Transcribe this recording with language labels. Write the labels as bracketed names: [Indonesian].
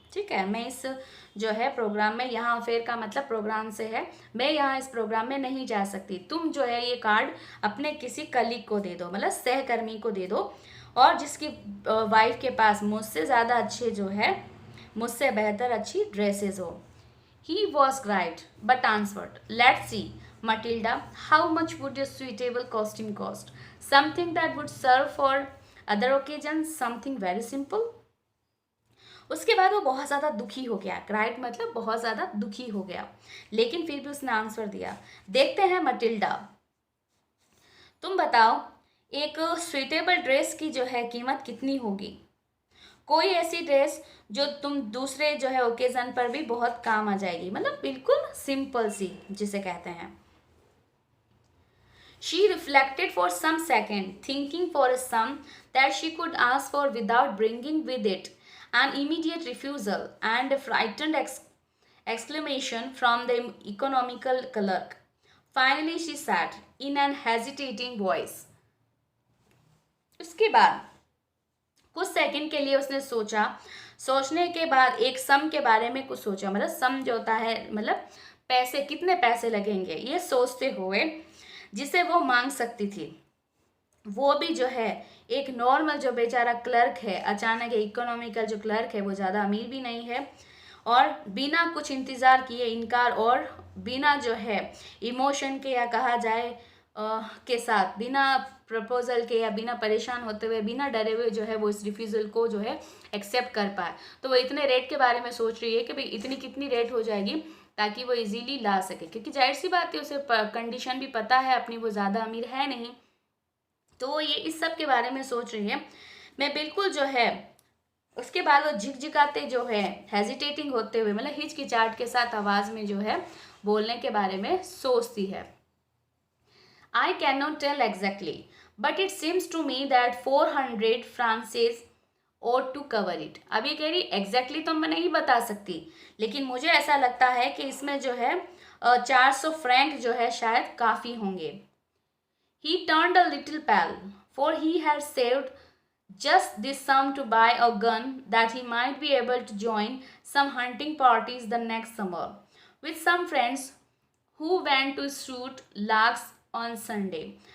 [Hindi] ठीक है, मैं इस जो है प्रोग्राम में, यहाँ अफेयर का मतलब प्रोग्राम से है, मैं यहाँ इस प्रोग्राम में नहीं जा सकती। तुम जो है ये कार्ड अपने किसी कलीग को दे दो, मतलब सहकर्मी को दे दो, और जिसकी वाइफ के पास मुझसे ज़्यादा अच्छे जो है, मुझसे बेहतर अच्छी ड्रेसेस हो। [English] He was grave, but answered, "Let's see, Matilda, how much would a suitable costume cost? Something that would serve for other occasions, something very simple." [Hindi] उसके बाद वो बहुत ज़्यादा दुखी हो गया, क्राइड मतलब बहुत ज़्यादा दुखी हो गया, लेकिन फिर भी उसने आंसर दिया, देखते हैं मटिल्डा, तुम बताओ एक सुइटेबल ड्रेस की जो है कीमत कितनी होगी? कोई ऐसी ड्रेस जो तुम दूसरे जो है ओकेजन पर भी बहुत काम आ जाएगी, मतलब बिल्कुल सिंपल सी जिसे कहते हैं। She reflected for some second, thinking for a sum that she could ask for without bringing with it an immediate refusal and a frightened exclamation from the economical clerk. Finally, she said in an hesitating voice. उसके बाद कुछ second के लिए उसने सोचा, सोचने के बाद एक सम के बारे में कुछ सोचा, मतलब सम जो होता है मतलब पैसे, कितने पैसे लगेंगे ये सोचते हुए जिसे वो मांग सकती थी। वो भी जो है एक नॉर्मल जो बेचारा क्लर्क है, अचानक इकोनॉमिकल जो क्लर्क है वो ज़्यादा अमीर भी नहीं है, और बिना कुछ इंतज़ार किए इनकार और बिना जो है इमोशन के या कहा जाए के साथ, बिना प्रपोजल के या बिना परेशान होते हुए, बिना डरे हुए जो है वो इस रिफ्यूज़ल को जो है एक्सेप्ट कर पाए। तो वो इतने रेट के बारे में सोच रही है कि भाई इतनी कितनी रेट हो जाएगी ताकि वो इजीली ला सके, क्योंकि जाहिर सी बात है उसे कंडीशन भी पता है अपनी, वो ज़्यादा अमीर है नहीं, तो ये इस सब के बारे में सोच रही है। मैं बिल्कुल जो है उसके बाद वो झिकझिकाते जो है, हेजिटेटिंग होते हुए, मतलब हिचकिचाहट के साथ आवाज़ में जो है बोलने के बारे में सोचती है। [English] I cannot tell exactly, but it seems to me that 400 francs ought to cover it. [Hindi] अब ये कह रही एग्जैक्टली तो मैं नहीं बता सकती, लेकिन मुझे ऐसा लगता है कि इसमें जो है 400 फ्रैंक जो है शायद काफ़ी होंगे। [English] He turned a little pale, for he had saved just this sum to buy a gun that he might be able to join some hunting parties the next summer with some friends who went to shoot larks on Sunday.